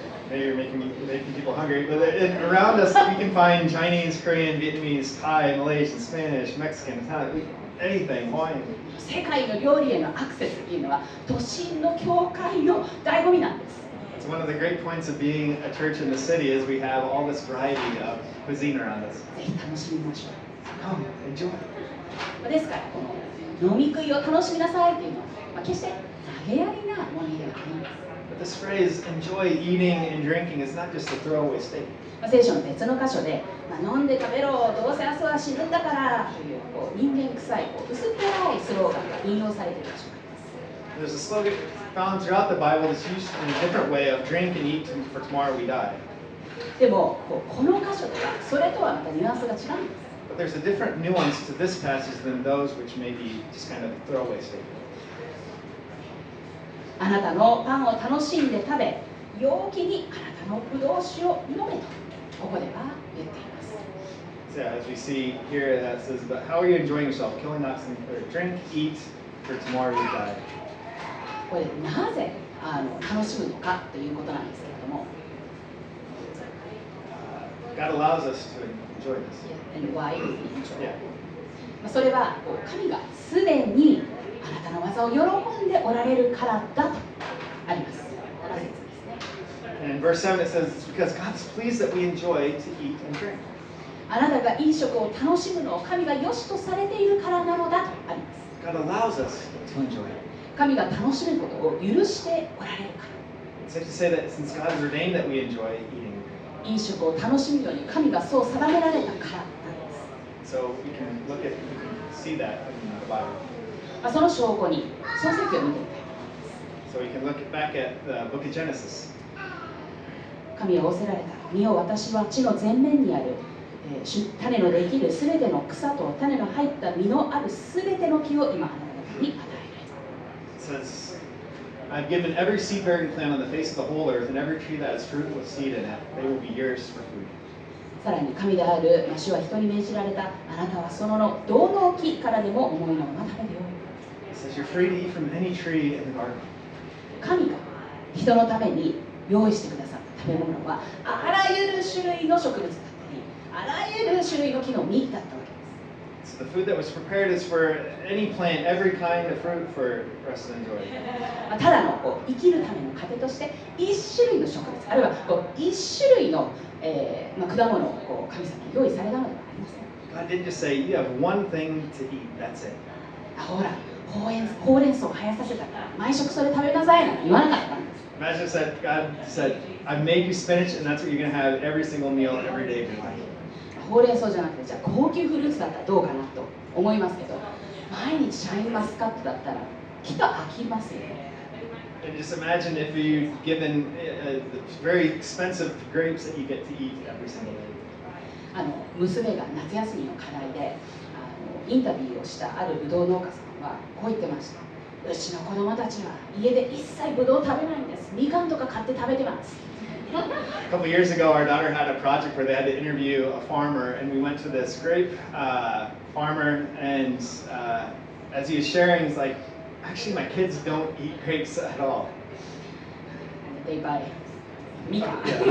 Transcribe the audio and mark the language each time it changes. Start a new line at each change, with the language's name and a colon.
English: Maybe you're making people hungry, but around us we can find Chinese, Korean, Vietnamese, Thai, Malaysian, Spanish, Mexican, Italian, anything, Hawaiian.
Japanese: 世界の料理へのアクセスっていうのは都心の教会の醍醐味なんです。
English: It's one of the great points of being a church in the city is we have all this variety of cuisine around us.
Japanese: ぜひ楽しみましょ
English: Come, enjoy.
Japanese: う。ですからこの飲み食いを楽しみなさいっていうのは、決して投げやりなものではないんです。
English: But this phrase, enjoy eating and drinking, is not just a throwaway statement.
Japanese: 聖書の別の箇所で、飲んで食べろ、どうせ明日は死ぬんだからというこう人間臭い薄っぺらいスローガンが引用されている場所があります。
English: There's a slogan found throughout the Bible that's used in a different way of drink and eat for tomorrow we die.
Japanese: でもこの箇所ではそれとはまたニュアンスが違うんです。
English: But there's a different nuance to this passage than those which may be just kind of throwaway statements.
Japanese: あなたのパンを楽しんで食べ、陽気にあなたのブドウ酒を飲めとここでは言っています。
English: So as we see here, that says, but how are you enjoying yourself? Killing oxen, or drink, eat, for tomorrow you die.
Japanese: これなぜ楽しむのかということなんですけれども、
English: God allows us to enjoy this. And why is it enjoy? Yeah.
Japanese: それは神がすでにあなたの技を喜んでおられるからだとあります。 7節ですね。
English: And in verse 7 it says, it's because God's pleased that we enjoy to eat and drink.
Japanese: あなたがいい食を楽しむのを神が良しとされているからなのだとあります。
English: God allows us to enjoy it.
Japanese: 神が楽しむことを許しておられるから。
English: It's safe to say that since God has ordained that we enjoy eating,
Japanese: いい食を楽しむように神がそう定められたからなんです。
English: so we can see that in the Bible.
Japanese: その証拠に創世記を見てみたい。
English: So we can look back at the book of Genesis.
Japanese: 神は仰せられた。見よ、私は地の前面にある、種のできるすべての草と種の入った実のあるすべての木を今あなた方に与える。
English: It says, I've given every seed-bearing plant on the face of the whole earth, and every tree that has fruit with seed in it. They will be yours for food.
Japanese: さらに神である主は人に命じられた。あなたはそのどの木からでも思いのまま食べるように。
English: It says, you're free to eat from any tree in the garden.
Japanese: 神が人のために用意してくださった食べ物はあらゆる種類の植物だったり、あらゆる種類の木の実だったわけです。
English: So the food that was prepared is for any plant, every kind of fruit for us to enjoy.
Japanese: ただの生きるための糧として一種類の植物、あるいは一種類の、果物を神様に用意されたのではありません。
English: God didn't just say, you have one thing to eat, that's it.
Japanese: ほら、ほうれん草を生やさせたから毎食それ食べなさいなんて言わなかったんです。
English: Imagine if God said, I've made you spinach, and that's what you're going to have every single meal, every day of your life.
Japanese: ほうれん草じゃなくて、じゃあ高級フルーツだったらどうかなと思いますけど、毎日シャインマスカットだったらきっと飽きますよね。
English: And just imagine if you're given the very expensive grapes that you get to eat every single day.
Japanese: 娘が夏休みの課題でインタビューをしたあるブドウ農家さんはこう言ってました。うちの子供たちは家で一切ブドウ食べないんです。みかんとか買って食べてます。
English: A couple years ago, our daughter had a project where they had to interview a farmer, and we went to this grape farmer, and as he was sharing, he's like, actually, my kids don't eat grapes at all. They buy みかん。